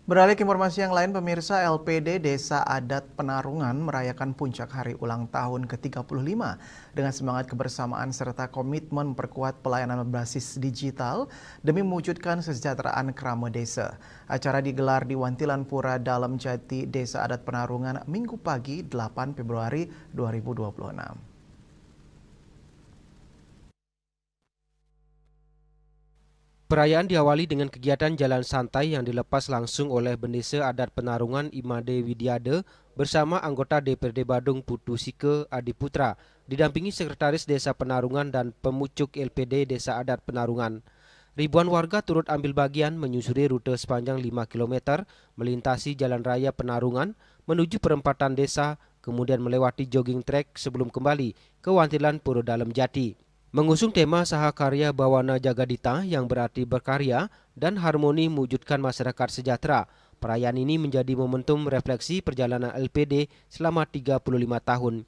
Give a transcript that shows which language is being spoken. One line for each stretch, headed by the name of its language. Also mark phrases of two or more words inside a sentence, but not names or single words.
Indonesian: Beralih ke informasi yang lain, pemirsa, LPD Desa Adat Penarungan merayakan puncak hari ulang tahun ke-35 dengan semangat kebersamaan serta komitmen memperkuat pelayanan berbasis digital demi mewujudkan kesejahteraan kerama desa. Acara digelar di Wantilan Pura Dalam Jati, Desa Adat Penarungan, Minggu pagi 8 Februari 2026. Perayaan diawali dengan kegiatan jalan santai yang dilepas langsung oleh Bendesa Adat Penarungan Imade Widiade bersama anggota DPRD Badung Putu Sike Adiputra, didampingi Sekretaris Desa Penarungan dan Pemucuk LPD Desa Adat Penarungan. Ribuan warga turut ambil bagian menyusuri rute sepanjang 5 km, melintasi Jalan Raya Penarungan, menuju perempatan desa, kemudian melewati jogging track sebelum kembali ke Wantilan Pura Dalam Jati. Mengusung tema Sahakarya Bawana Jagadita yang berarti berkarya dan harmoni mewujudkan masyarakat sejahtera, perayaan ini menjadi momentum refleksi perjalanan LPD selama 35 tahun.